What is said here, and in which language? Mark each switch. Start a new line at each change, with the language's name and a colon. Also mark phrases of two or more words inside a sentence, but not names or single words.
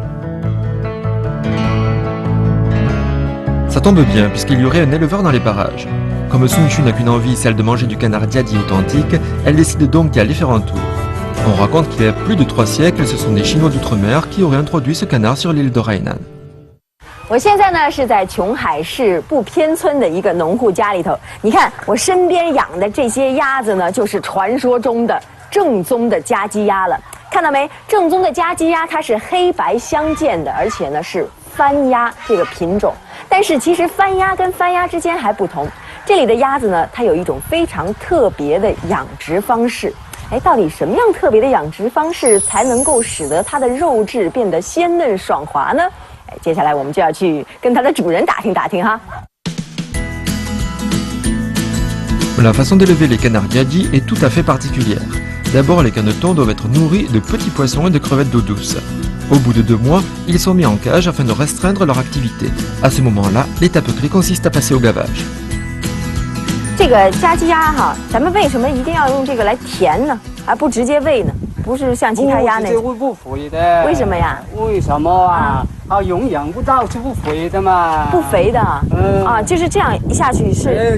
French: Ça tombe bien, puisqu'il y aurait un éleveur dans les parages. Comme Sun Xun n'a qu'une envie, celle de manger du canard diadi authentique, elle décide donc d'y aller faire un tour. On raconte qu'il y a plus de 3 siècles, ce sont des Chinois d'outre-mer qui auraient introduit ce canard sur l'île de Hainan.
Chinese: 我现在呢是在琼海市不偏村的一个农户家里头。你看我身边养的这些鸭子呢，就是传说中的正宗的家鸡鸭了。看到没？正宗的家鸡鸭它是黑白相间的，而且呢是番鸭这个品种。但是其实番鸭跟番鸭之间还不同，这里的鸭子呢，它有一种非常特别的养殖方式。哎，到底什么样特别的养殖方式才能够使得它的肉质变得鲜嫩爽滑呢？哎，接下来我们就要去跟它的主人打听打听哈。
French: La façon d'élever les canards diadi est tout à fait particulière. D'abord, les canetons doivent être nourris de petits poissons et de crevettes d'eau douce. Au bout de 2 mois, ils sont mis en cage afin de restreindre leur activité. À ce moment-là, l'étape clé consiste à passer au gavage.
Chinese: 这个家鸡鸭哈，咱们为什么一定要用这个来填呢？而不直接喂呢？不是像其他鸭那种。不肥的。为什么呀？为什么啊？它营养不到是不肥的嘛。不肥的。啊，就是这样一下去是。